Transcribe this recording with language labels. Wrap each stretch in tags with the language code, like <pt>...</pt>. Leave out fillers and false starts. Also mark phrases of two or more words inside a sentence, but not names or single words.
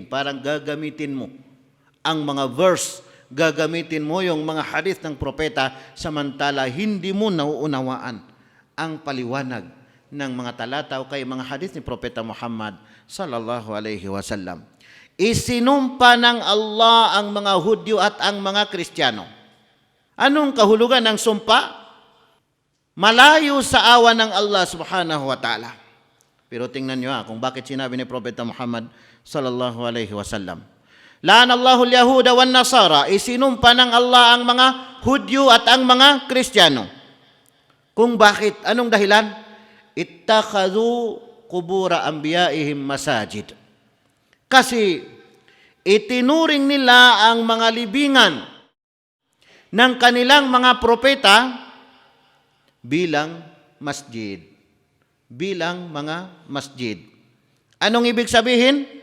<tl>Parang gagamitin mo ang mga verse, gagamitin mo yung mga hadith ng propeta, samantala hindi mo nauunawaan ang paliwanag ng mga talata o kay mga hadith ni Propeta Muhammad</tl> <ar>صلى الله عليه وسلم.</ar> <tl>Isinumpa ng Allah ang mga Hudyo at ang mga Kristiyano. Anong kahulugan ng sumpa? malayo sa awa ng Allah</tl> <ar>سبحانه وتعالى.</ar> <tl>Pero tingnan nyo kung bakit sinabi ni Propeta Muhammad</tl> <ar>صلى الله عليه وسلم. لعن الله اليهود والنصارى,</ar> <tl>isinumpa ng Allah ang mga Hudyo at ang mga Kristiyano. Kung bakit? Anong dahilan?</tl> <ar>اتخذوا قبور أنبيائهم مساجد.</ar> <tl>Kasi itinuring nila ang mga libingan ng kanilang mga propeta bilang masjid. Bilang mga masjid. Anong ibig sabihin?</tl>